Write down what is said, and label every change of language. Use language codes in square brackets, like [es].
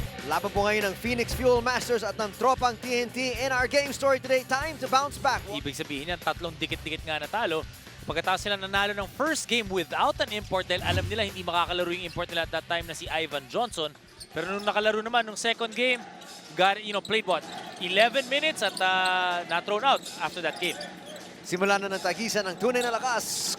[tl] Laban po ngayon ng Phoenix Fuel Masters at ng tropang TNT. [en] In our game story today, time to bounce back. [tl] Ibig sabihin yan, tatlong dikit-dikit nga natalo. Pagkatapos sila nanalo ng [en] first game without an import [tl] dahil alam nila hindi makakalaro yung import nila [en] at that time [tl] na si Ivan Johnson. Pero nung nakalaro naman nung [en] second game, played what? 11 minutes at na-thrown out after that game. [tl] Simula na ng tagisan ng tunay na lakas.